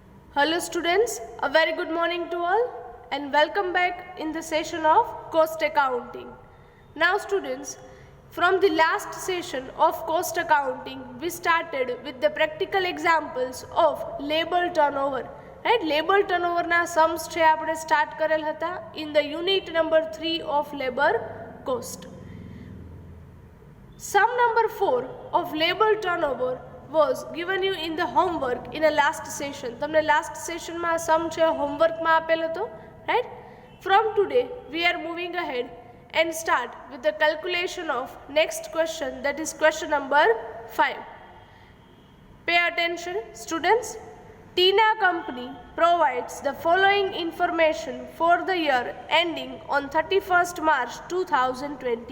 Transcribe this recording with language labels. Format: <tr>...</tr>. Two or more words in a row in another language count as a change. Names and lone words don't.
<en>Hello students, a very good morning to all and welcome back in the session of cost accounting. Now students, from the last session of cost accounting, we started with the practical examples of labor turnover. Right? Labor turnover na sums</en> <gu>છે આપણે</gu> <en>start</en> <gu>કરેલ હતા</gu> <en>in the unit number 3 of labor cost. Sum number 4 of labor turnover was given you in the homework in a last session.</en> <gu>તમને</gu> <en>last session</en> <gu>માં sum છે homework માં આપેલ હતો,</gu> <en>right? From today we are moving ahead and start with the calculation of next question, that is question number 5. Pay attention students. Tina Company provides the following information for the year ending on 31st March 2020.</en>